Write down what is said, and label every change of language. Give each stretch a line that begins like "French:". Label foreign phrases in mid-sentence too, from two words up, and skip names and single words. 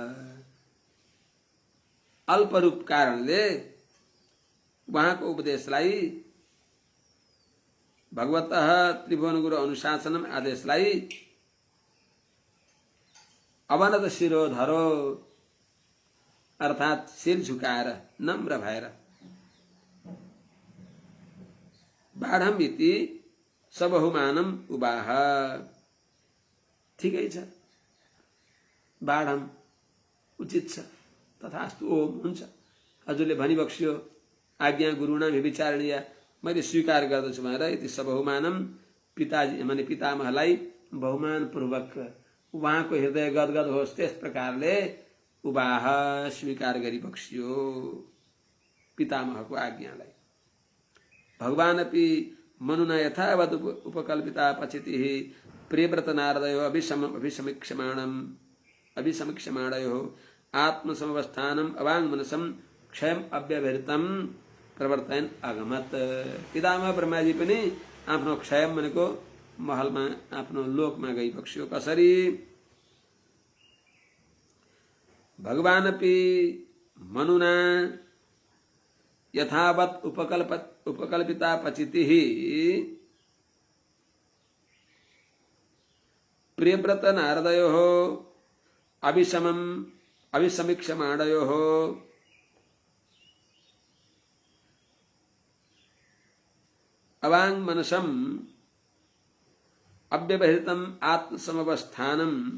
Nepali: अल्परूप कारणले उहाँको उपदेशलाई भगवत
Sanskrit: त्रिभुवन गुरु अनुशासनम
Nepali: आदेशलाई
Sanskrit: अवनत शिरोधरो
Nepali: अर्थात शिर झुकाएर नम्र भएर
Sanskrit: बाढम इति सबहुमानम उवाह।
Nepali: ठिकै छ, बाढम उचित छ, तथास्तु ओम हुन्छ। हजुरले भनी बक्सियो
Sanskrit: आज्ञा गुरुणा विचारणीय
Nepali: मैले स्वीकार गर्दछु भनेर यति सबहुमानम पिताजी माने पितामहलाई बहुमान पूर्वक उहाँको हृदय गदगद होस् त्यस प्रकारले उवाह स्वीकार गरी बक्सियो पितामहको आज्ञालाई।
Sanskrit: भगवानपि मनुना यथावत् उपकल्पिता पचितिः प्रियव्रत नारदयो अभिसमीक्षमाणयो आत्मसमवस्थानम अवाङ्मनसम क्षयम अव्यवहृतम प्रवर्तयन अगमत।
Nepali: पितामह ब्रह्माजी पनि आफ्नो क्षयम भनेको महलमा आफ्नो लोकमा गई बक्सियो। कसरी?
Sanskrit: भगवानपि मनुना यथावत् उपकल्पिता पचितिः प्रियव्रत नारदयोः अभिसमीक्षमाणयोः अवाङ्मनसम अव्यवहृतम आत्मसमवस्थानम